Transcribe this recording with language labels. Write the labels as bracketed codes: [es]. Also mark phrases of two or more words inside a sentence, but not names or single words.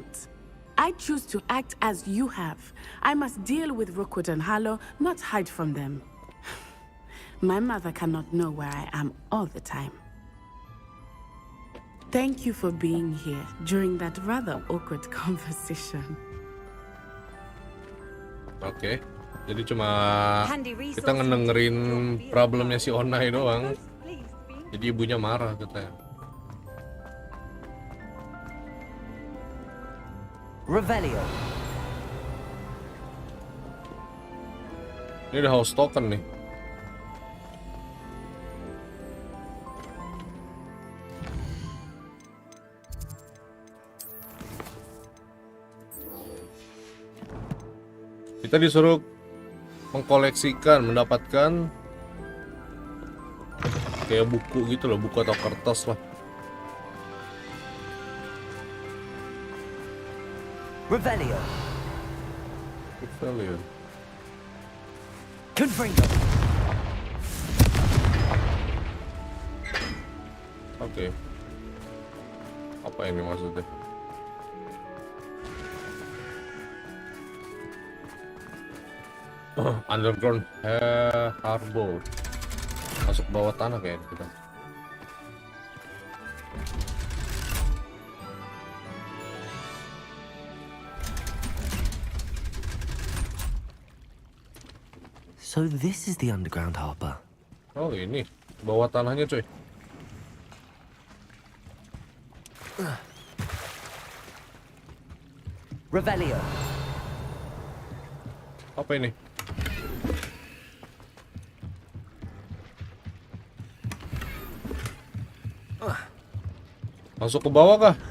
[en] I choose to act as you have. I must deal with Rookwood and Harlow, not hide from them. My mother cannot know where I am all the time. Thank you for being here during that rather awkward conversation. [id] Oke, jadi cuma kita ngedengerin problemnya si Onai doang. Jadi ibunya marah katanya. Revelio. Ini ada [en] house token [id] nih. Kita disuruh mengkoleksikan, mendapatkan kayak buku gitu loh, buku atau kertas lah. Revelio. Revelio. Confringo. Oke. Apa ini maksudnya? [en] Underground harbor, [id] masuk bawah tanah kayak kita. [en] So this is the underground harbor. [id] Oh ini bawah tanahnya coy. Revelio. Apa ini? Masuk ke bawah kah?